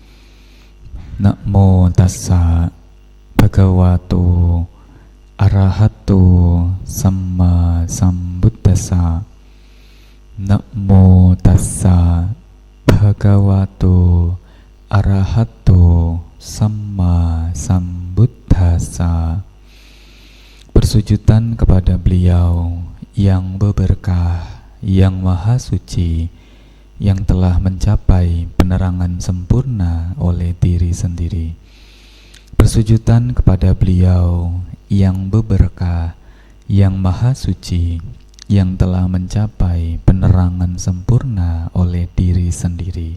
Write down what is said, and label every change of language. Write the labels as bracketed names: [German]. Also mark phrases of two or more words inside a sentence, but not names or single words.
[Pali] Namo tassa bhagavato arahato samma sambuddhassa. Namo tassa bhagavato arahato samma sambuddhassa. [Indonesian] Bersujudan kepada beliau yang berberkah, yang maha suci, yang telah mencapai penerangan sempurna oleh diri sendiri. Bersujudan kepada beliau yang berberkah, yang maha suci, yang telah mencapai penerangan sempurna oleh diri sendiri.